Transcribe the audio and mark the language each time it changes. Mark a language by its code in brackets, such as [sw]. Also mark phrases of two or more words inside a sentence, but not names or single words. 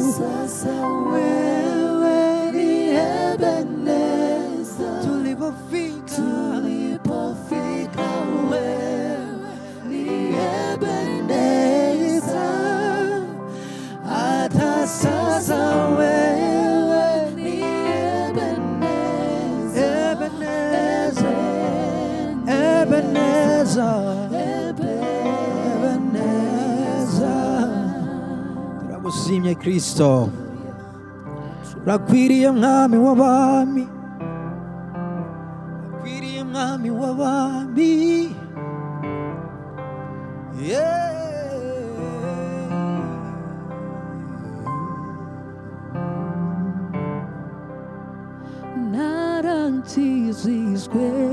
[sw] ni Ebeneza, tulipofika wewe ni Ebeneza, hata sasa wewe ni Ebeneza, Ebeneza, Ebeneza. [rw] Turagushimye Kristo, urakwiriye mwami w'abami, urakwiriye mwami w'abami, yeah. narantizizwe